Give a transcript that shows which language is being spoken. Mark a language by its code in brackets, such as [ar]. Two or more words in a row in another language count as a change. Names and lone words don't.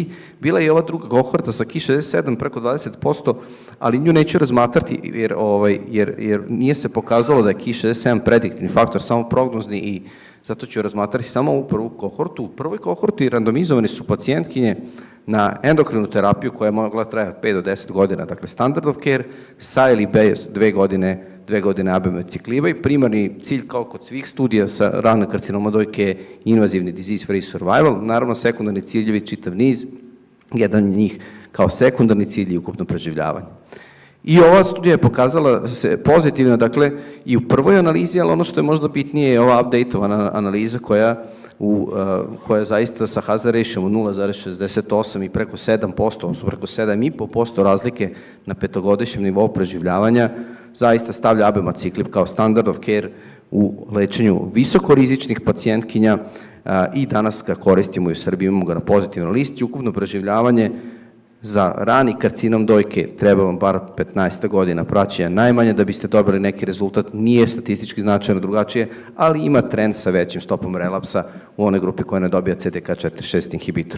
[sr] Bila je i ova druga kohorta sa Ki67 preko 20%, ali nju neću razmatrati jer nije se pokazalo da je Ki67 prediktivni faktor, samo prognozni i zato ću razmatrati samo ovu prvu kohortu. U prvoj kohorti randomizovane su pacijentkinje na endokrinu terapiju koja je mogla trajati 5 do 10 godina, dakle [en] standard of care, [sr] sa ili bez 2 godine abemacicliba i primarni cilj kao kod svih studija sa ranom karcinoma dojke je invazivni [en] disease free survival, [sr] naravno sekundarni ciljevi čitav niz, jedan od njih kao sekundarni cilj je ukupno preživljavanje. I ova studija je pokazala se pozitivno, dakle, i u prvoj analizi, ali ono što je možda bitnije je ova updateovana analiza koja zaista sa [en] hazard ratio [sr] 0,68 i preko 7%, odnosno preko 7,5% razlike na 5-godišnjem nivou preživljavanja, zaista stavlja abemaciclib kao [en] standard of care [sr] u lečenju visokorizičnih pacijentkinja i danas ga koristimo i u Srbiji, imamo ga na pozitivnoj listi, ukupno preživljavanje za rani karcinom dojke treba vam bar 15 godina praćenja najmanje da biste dobili neki rezultat, nije statistički značajno drugačije, ali ima trend sa većim stopom relapsa u onoj grupi koja ne dobija CDK4/6 inhibitor.